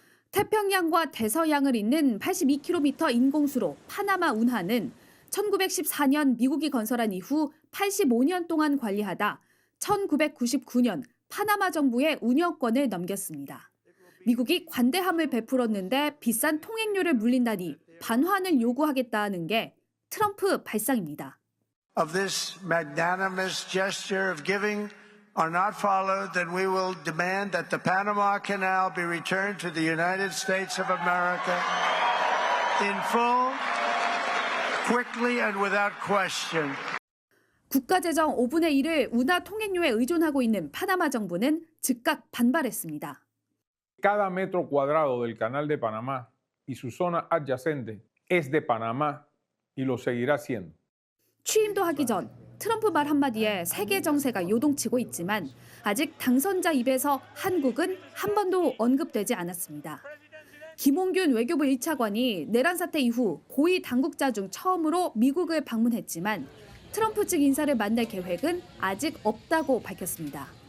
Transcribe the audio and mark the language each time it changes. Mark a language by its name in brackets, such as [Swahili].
[Korean] 태평양과 대서양을 잇는 82km 인공수로 파나마 운하는 1914년 미국이 건설한 이후 85년 동안 관리하다 1999년 파나마 정부의 운영권을 넘겼습니다. 미국이 관대함을 베풀었는데 비싼 통행료를 물린다니 반환을 요구하겠다는 게 트럼프 발상입니다. [English] Of this magnanimous gesture of giving are not followed, then we will demand that the Panama Canal be returned to the United States of America in full, quickly and without question. [Korean] 국가재정 5분의 1을 운하 통행료에 의존하고 있는 파나마 정부는 즉각 반발했습니다. [Spanish] Cada metro cuadrado del Canal de Panamá y su zona adyacente es de Panamá y lo seguirá siendo. [Korean] 취임도 하기 전 트럼프 말 한마디에 세계 정세가 요동치고 있지만 아직 당선자 입에서 한국은 한 번도 언급되지 않았습니다. 김홍균 외교부 1차관이 내란 사태 이후 고위 당국자 중 처음으로 미국을 방문했지만 트럼프 측 인사를 만날 계획은 아직 없다고 밝혔습니다.